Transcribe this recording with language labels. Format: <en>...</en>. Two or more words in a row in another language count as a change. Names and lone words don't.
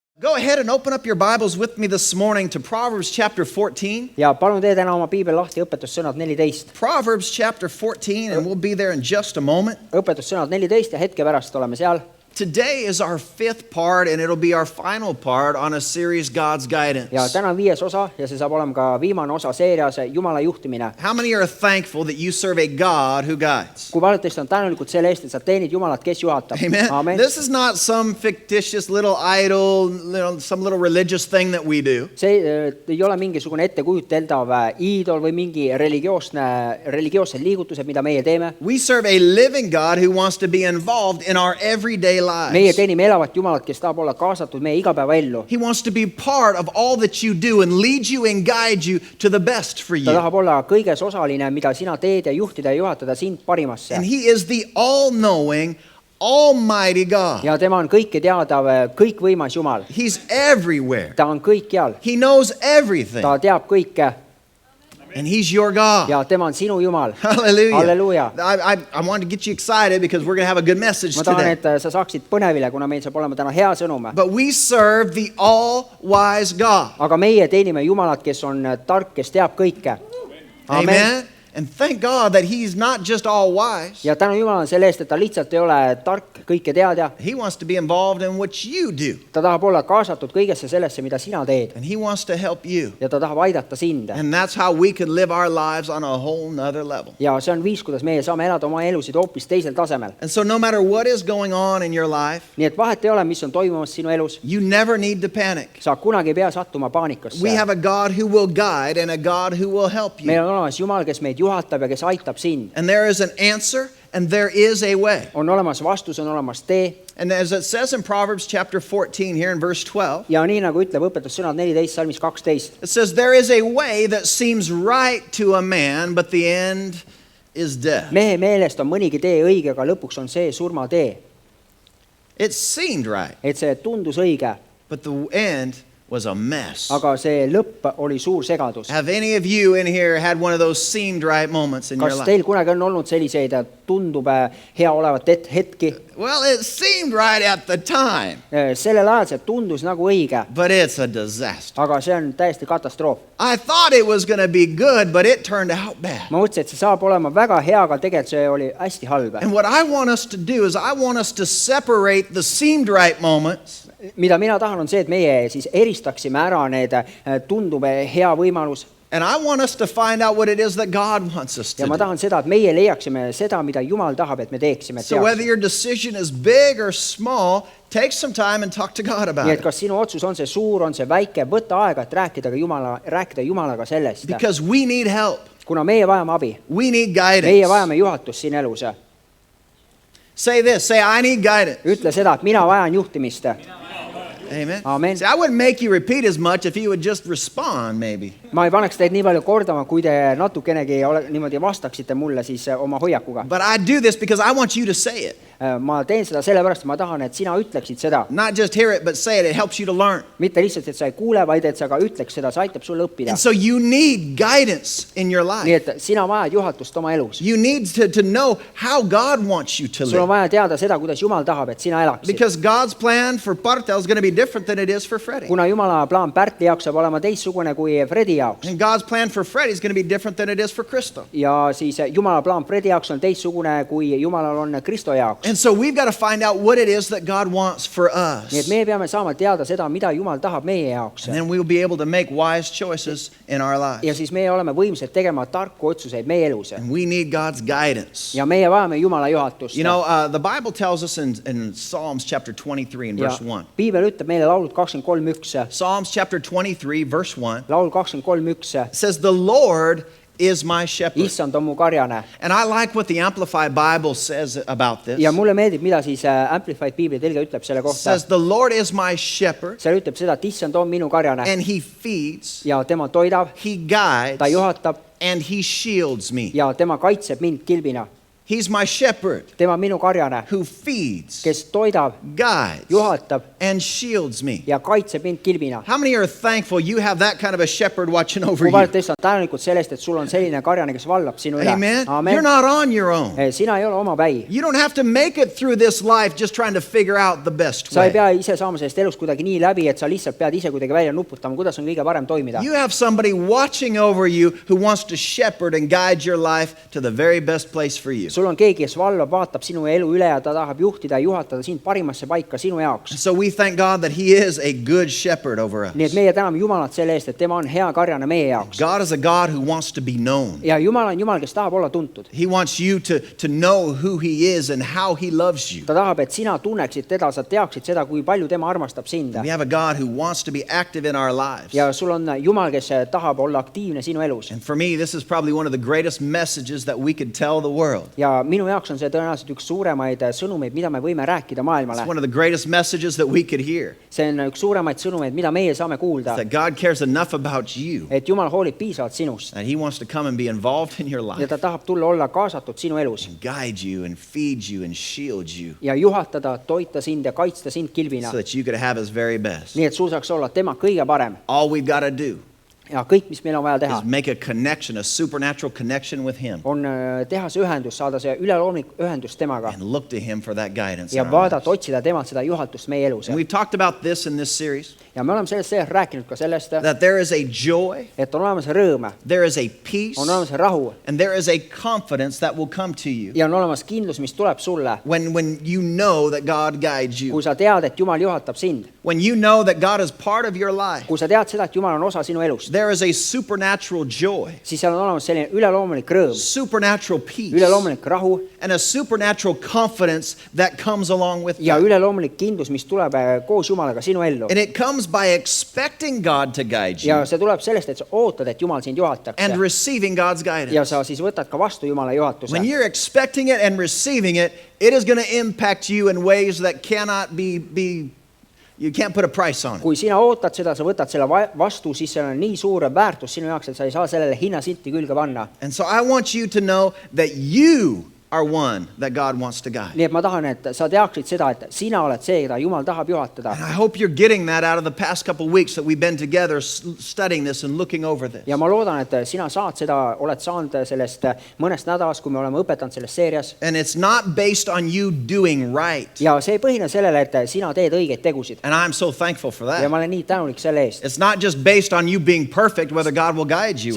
<en>Go ahead and open up your Bibles with me this morning to Proverbs chapter 14.</en> <et>Ja palun tee täna oma piibel lahti õpetussõnad 14.</et> <en>Proverbs chapter 14, and we'll be there in just a moment.</en> <et>Õpetussõnad 14 ja hetke pärast oleme seal.</et> <en>Today is our fifth part, and it'll be our final part on a series, God's Guidance.</en> <et>Ja täna on 5. osa ja see saab olema ka viimane osa seerias Jumala juhtimine.</et> <en>How many are thankful that you serve a God who guides?</en> <et>Kui paljud teist on tänulikud selle eest, et sa teenid Jumalat, kes juhatab.</et> <en>Amen.</en> <et>Amen.</et> <en>This is not some fictitious little idol, some little religious thing that we do.</en> <et>See ei ole mingisugune ettekujuteldav iidol või mingi religioossed liigutused, mida meie teeme.</et> <en>We serve a living God who wants to be involved in our everyday</en> <et>Meie</et> <en>lives.</en> <et>teenime elavat Jumalat, kes tahab olla kaasatud meie igapäevaellu.</et> <en>He wants to be part of all that you do and lead you and guide you to the best for</en> <et>Ta</et> <en>you.</en> <et>tahab olla kõiges osaline, mida sina teed ja juhtida ja juhatada sind parimasse.</et> <en>And He is the all-knowing, almighty God.</en> <et>Ja tema on kõike teadav, kõikvõimas Jumal.</et> <en>He's everywhere.</en> <et>Ta on kõikjal.</et> <en>He knows everything.</en> <et>Ta teab kõike</et> <en>And He's your God.</en> <et>ja tema on sinu Jumal.</et> <en>Hallelujah.</en> <et>Halleluuja.</et> <en>I wanted to get you excited because we're going to have a good message</en> <et>Ma tahan,</et> <en>today.</en> <et>et sa saaksid põnevile, kuna meil saab olema täna hea sõnum.</et> <en>But we serve the all-wise God.</en> <et>Aga meie teenime Jumalat, kes on tark, kes teab kõike.</et> <en>Amen. And thank God that He's not just all-wise.</en> <et>Ja tänu Jumalale selle eest, et ta lihtsalt ei ole tark, kõike teadja.</et> <en>He wants to be involved in what you do.</en> <et>Ta tahab olla kaasatud kõigesse sellesse, mida sina teed.</et> <en>And He wants to help you.</en> <et>Ja ta tahab aidata sind.</et> <en>And that's how we can live our lives on a whole nother level.</en> <et>Ja see on viis, kuidas meie saame elada oma elusid hoopis teisel tasemel.</et> <en>And so no matter what is going on in your life,</en> <et>Nii et vahet ei ole, mis on toimumas sinu elus.</et> <en>you never need to panic.</en> <et>Sa kunagi ei pea sattuma paanikasse.</et> <en>We have a God who will guide and a God who will help you.</en> <et>Meil on olemas Jumal, kes meid juhatab ja kes aitab sind.</et> <en>And there is an answer and there is a way.</en> <et>On olemas vastus, on olemas tee.</et> <en>And as it says in Proverbs chapter 14 here in verse 12,</en> <et>Ja nii nagu ütleb õpetussõnad 14 salmis 12.</et> <en>it says, there is a way that seems right to a man, but the end is death.</en> <et>Mehe meelest on mõnigi tee õige, aga lõpuks on see surmatee.</et> <en>It seemed right,</en> <et>Et see tundus õige,</et> <en>but the end was a mess.</en> <et>aga see lõpp oli suur segadus.</et> <en>Have any of you in here had one of those seemed right moments in your</en> <et>Kas</et> <en>life?</en> <et>teil kunagi on olnud selliseid tundub hea olevat hetki?</et> <en>Well, it seemed right at the time,</en> <et>Sellel ajal see tundus nagu õige,</et> <en>but it's a disaster.</en> <et>aga see on täiesti katastroof.</et> <en>I thought it was going to be good, but it turned out bad.</en> <et>Ma mõtlesin, et see saab olema väga hea, aga tegelikult see oli hästi halb.</et> <en>And what I want us to do is I want us to separate the seemed right moments</en> <et>Mida mina tahan on see, et meie siis eristaksime ära need tundub hea võimalus.</et> <en>and I want us to find out what it is that God wants us</en> <et>Ja</et> <en>to</en> <et>ma</et> <en>do.</en> <et>tahan seda, et meie leiaksime seda, mida Jumal tahab, et me teeksime.</et> <en>So whether your decision is big or small, take some time and talk to God about</en> <et>Nii et</et> <en>it.</en> <et>kas sinu otsus on see suur, on see väike, võta aega, et rääkida Jumalaga sellest.</et> <en>Because we need help.</en> <et>Kuna meie vajame abi,</et> <en>We need</en> <et>meie</et> <en>guidance.</en> <et>vajame juhatust siin elus.</et> <en>Say this, say I need guidance.</en> <et>Ütle seda, et mina vajan juhtimist.</et> <en>Amen.</en> <et>Amen.</et> <en>See, I wouldn't make you repeat as much if you would just respond maybe.</en> <et>Ma ei paneks teid nii palju kordama, kui te natukenegi niimoodi vastaksite mulle siis oma hoiakuga.</et> <en>But I do this because I want you to say it.</en> <et>Ma teen seda sellepärast, et ma tahan, et sina ütleksid seda.</et> <en>Not just hear it, but say it. It helps you to learn.</en> <et>Mitte lihtsalt, et sa ei kuule, vaid et sa ka ütleks seda, see aitab sul õppida.</et> <en>And so you need guidance in your life.</en> <et>Nii et sina vajad juhatust oma elus.</et> <en>You need to know how God wants you to</en> <et>Sul on</et> <en>live.</en> <et>vaja teada seda, kuidas Jumal tahab, et sina elaksid.</et> <en>Because God's plan for Bartel is going to be different than it is for Freddie.</en> <et>Kuna Jumala plaan Pärtli jaoks saab olema teistsugune kui Fredi jaoks.</et> <en>And God's plan for Freddie is going to be different than it is for Crystal.</en> <et>Ja siis Jumala plaan Fredi jaoks on teistsugune kui Jumalal on Kristo jaoks.</et> <en>And so we've got to find out what it is that God wants for</en> <et>Nii et</et> <en>us.</en> <et>me peame saama teada seda, mida Jumal tahab meie jaoks.</et> <en>And then we'll be able to make wise choices in our</en> <et>Ja</et> <en>lives.</en> <et>siis meie oleme võimsad tegema tarku otsuseid meie elus.</et> <en>And we need God's guidance.</en> <et>Ja meie vajame Jumala juhatust.</et> <en>You know, the Bible tells us in Psalms chapter 23 and</en> <et>Ja</et> <en>verse 1.</en> <et>Piibel ütleb meile laulud 23:1.</et> <en>Psalms chapter 23 verse 1</en> <et>Laul 23:1.</et> <en>says, the Lord is my shepherd.</en> <et>Issand on mu karjane.</et> <en>And I like what the Amplified Bible says about this.</en> <et>Ja mulle meeldib, mida siis Amplified Piibli tõlge ütleb selle</et> <en>It</en> <et>kohta.</et> <en>says, the Lord is my shepherd,</en> <et>Seal ütleb seda, et Issand on minu karjane</et> <en>and He feeds,</en> <et>ja tema toidab,</et> <en>He guides,</en> <et>ta juhatab</et> <en>and He shields me.</en> <et>ja tema kaitseb mind kilbina.</et> <en>He's my shepherd</en> <et>tema on minu karjane,</et> <en>who feeds,</en> <et>kes toidab,</et> <en>guides,</en> <et>juhatab</et> <en>and shields me.</en> <et>ja kaitseb mind kilbina.</et> <en>How many are thankful you have that kind of a shepherd watching over</en> <et>kui paljud</et> <en>you?</en> <et>teist on tänulikud sellest, et sul on selline karjane, kes vallab sinu üle?</et> <en>Amen. You're not on your own.</en> <et>Sina ei ole oma päi.</et> <en>You don't have to make it through this life just trying to figure out the best</en> <et>Sa ei</et> <en>way.</en> <et>pea ise saama sellest elust kuidagi nii läbi, et sa lihtsalt pead ise kuidagi välja nuputama, kuidas on kõige parem toimida.</et> <en>You have somebody watching over you who wants to shepherd and guide your life to the very best place for you.</en> <et>Sul on keegi, kes vaatab sinu elu üle ja ta tahab juhtida ja juhatada sind parimasse paika sinu jaoks.</et> <en>So we thank God that He is a good shepherd over us.</en> <et>Nii et meie täname Jumalat selle eest, et tema on hea karjane meie jaoks.</et> <en>God is a God who wants to be known.</en> <et>Ja Jumal on Jumal, kes tahab olla tuntud.</et> <en>He wants you to know who He is and how He loves you.</en> <et>Ta tahab, et sina tunneksid teda, sa teaksid seda, kui palju tema armastab sind.</et> <en>We have a God who wants to be active in our lives.</en> <et>Ja sul on Jumal, kes tahab olla aktiivne sinu elus.</et> <en>And for me, this is probably one of the greatest messages that we could tell the world.</en> <et>Ja minu jaoks on see tõenäoliselt üks suuremaid sõnumeid, mida me võime rääkida maailmale.</et> <en>It's one of the greatest messages that we could hear.</en> <et>See on üks suuremaid sõnumeid, mida meie saame kuulda.</et> <en>That God cares enough about you</en> <et>Et Jumal hoolib piisavalt sinust.</et> <en>that He wants to come and be involved in your</en> <et>Ja</et> <en>life.</en> <et>ta tahab tulla olla kaasatud sinu elus.</et> <en>And guide you and feed you and shield you</en> <et>Ja juhatada, toita sind ja kaitsta sind kilbina.</et> <en>so that you could have His very best.</en> <et>Nii et sul saaks olla tema kõige parem.</et> <en>All we've got to do</en> <et>Ja kõik, mis meil on vaja teha,</et> <en>is make a connection, a supernatural connection with Him,</en> <et>on teha see ühendus, saada see üleloomulik ühendus temaga.</et> <en>and look to Him for that guidance.</en> <et>Ja</et> <en>in our</en> <et>vaadata,</et> <en>lives.</en> <et>otsida temalt seda juhatust meie elus.</et> <en>And we've talked about this in this series,</en> <et>Ja me oleme sellest rääkinud ka sellest,</et> <en>that there is a joy,</en> <et>et on olemas rõõm,</et> <en>there is a peace,</en> <et>on olemas rahu</et> <en>and there is a confidence that will come to you</en> <et>ja on olemas kindlus, mis tuleb sulle,</et> <en>when you know that God guides you.</en> <et>kui sa tead, et Jumal juhatab sind.</et> <en>When you know that God is part of your life,</en> <et>Kui sa tead seda, et Jumal on osa sinu elust,</et> <en>there is a supernatural joy,</en> <et>siis seal on olemas selline üleloomulik rõõm,</et> <en>supernatural peace,</en> <et>üleloomulik rahu</et> <en>and a supernatural confidence that comes along with</en> <et>ja</et> <en>that.</en> <et>üleloomulik kindlus, mis tuleb koos Jumalaga sinu ellu.</et> <en>And it comes by expecting God to guide you</en> <et>Ja see tuleb sellest, et sa ootad, et Jumal sind juhataks.</et> <en>and receiving God's</en> <et>Ja</et> <en>guidance.</en> <et>sa siis võtad ka vastu Jumala juhatuse.</et> <en>When you're expecting it and receiving it, it is going to impact you in ways that cannot be you can't put a price on it.</en> <et>Kui sina ootad seda, sa võtad selle vastu, siis see on nii suur väärtus sinu jaoks, et sa ei saa sellele hinnasilti külge panna.</et> <en>And so I want you to know that you are one that God wants to guide.</en> <et>Nii et ma tahan, et sa teaksid seda, et sina oled see, keda Jumal tahab juhatada.</et> <en>And I hope you're getting that out of the past couple of weeks that we've been together studying this and looking over this.</en> <et>Ja ma loodan, et sina saad seda, oled saanud sellest mõnest nädalast, kui me oleme õpetanud selles seerias.</et> <en>And it's not based on you doing right.</en> <et>Ja see ei põhine sellele, et sina teed õigeid tegusid.</et> <en>And I'm so thankful for</en> <et>Ja</et> <en>that.</en> <et>ma olen nii tänulik selle eest.</et> <en>It's not just based on you being perfect, whether God will guide you</en>